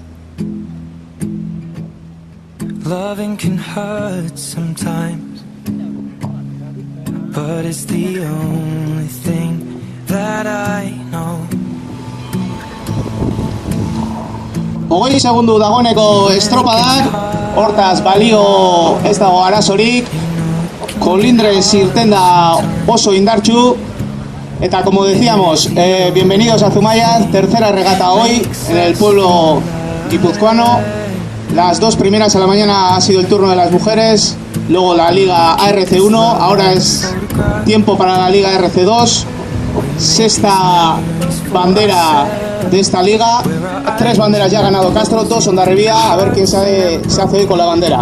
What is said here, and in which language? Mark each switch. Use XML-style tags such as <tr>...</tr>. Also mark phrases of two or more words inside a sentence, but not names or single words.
<en>Loving can hurt sometimes, but it's the only thing that I know.</en> <eu>Hogei segundu dagoeneko estropadak, hortaz balio ez dago arazorik, Kolindres irten da oso indartsu.</eu> <es>Eta como decíamos, bienvenidos a Zumaya, tercera regata hoy en el pueblo guipuzcoano. Las 2 primeras a la mañana ha sido el turno de las mujeres, luego la Liga ARC1, ahora es tiempo para la Liga ARC2, 6ª bandera de esta liga, 3 banderas ya ha ganado Castro, 2 Hondarribia, a ver quién se hace hoy con la bandera.</es>